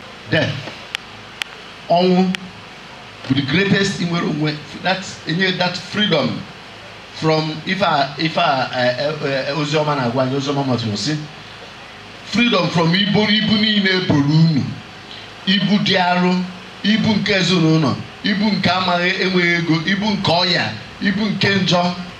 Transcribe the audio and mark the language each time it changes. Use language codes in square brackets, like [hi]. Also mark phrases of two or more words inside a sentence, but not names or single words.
[en] Death. Ọnwụ. With the greatest [ig] inwere onwe. [en] That's, enye that freedom from [ig] ife a, ife a, eh, eh, eh, ozi ọma na-agwa anyị, ozi ọma masịrị sị, [en] freedom from [ig] ibu, ibu niile eboro unu. Ibu dị arọ, ibu nke ezinụlọ, ibu nke amaghị enweghị ego, ibu nke ọya, ibu nke njọ.